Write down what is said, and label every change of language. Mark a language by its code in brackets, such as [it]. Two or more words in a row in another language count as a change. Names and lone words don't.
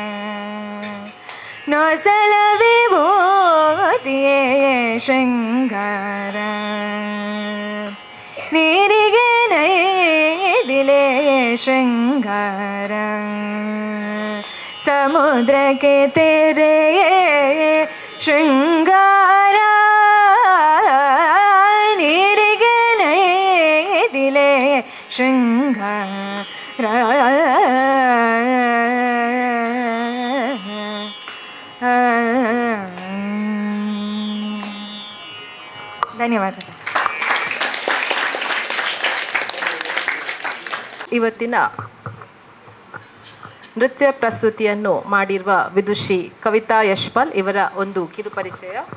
[kn] ನೊಸಲ ವಿಭೂತಿಯೇ ಶೃಂಗಾರ, ನೀರಿಗೆ ನೈದಿಲೆ ಶೃಂಗಾರ, ಸಮುದ್ರಕ್ಕೆ ತೆರೆಗೆ ಶೃಂಗಾರ, ನೀರಿಗೆ ನೈದಿಲೆ ಶೃಂಗಾರ. ಧನ್ಯವಾದ. ಇವತ್ತಿನ ನೃತ್ಯ ಪ್ರಸ್ತುತಿಯನ್ನು ಮಾಡಿರುವ ವಿದುಷಿ ಕವಿತಾ ಯಶ್ಪಾಲ್ ಇವರ ಒಂದು ಕಿರುಪರಿಚಯ.